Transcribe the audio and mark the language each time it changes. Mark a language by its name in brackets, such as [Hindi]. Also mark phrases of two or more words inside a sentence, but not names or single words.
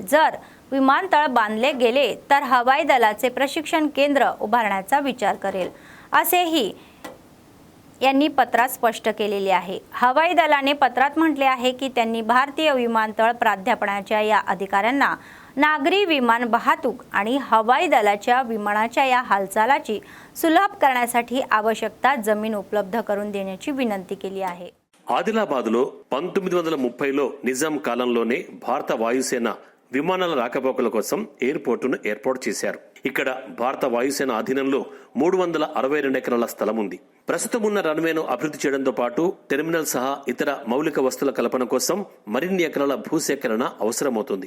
[Marathi] जर विमानतळ बांधले गेले तर हवाई दलाचे प्रशिक्षण केंद्र उभारण्याचा विचार करेल असेही यांनी पत्रात स्पष्ट केलेले आहे. हवाई दलाने पत्रात म्हटले आहे की त्यांनी भारतीय विमानतळ प्राध्यापनाच्या या अधिकाऱ्यांना नागरी विमान वाहतूक आणि हवाई दलाच्या विमानाच्या या हालचालाची सुलभ करण्यासाठी आवश्यकता जमीन उपलब्ध करून देण्याची विनंती केली आहे. [Telugu] ఆదిలాబాద్లో 1930లో నిజాం కాలంలోనే భారత వాయుసేన విమానాల రాకపోకల కోసం ఎయిర్పోర్టును ఏర్పాటు చేశారు. ఇక్కడ భారత వాయుసేన అధీనంలో 362 ఎకరాల స్థలం ఉంది. ప్రస్తుతం ఉన్న రన్వేను అభివృద్ధి చేయడంతో పాటు టెర్మినల్ సహా ఇతర మౌలిక వస్తువుల కల్పన కోసం మరిన్ని ఎకరాల భూసేకరణ అవసరమవుతుంది.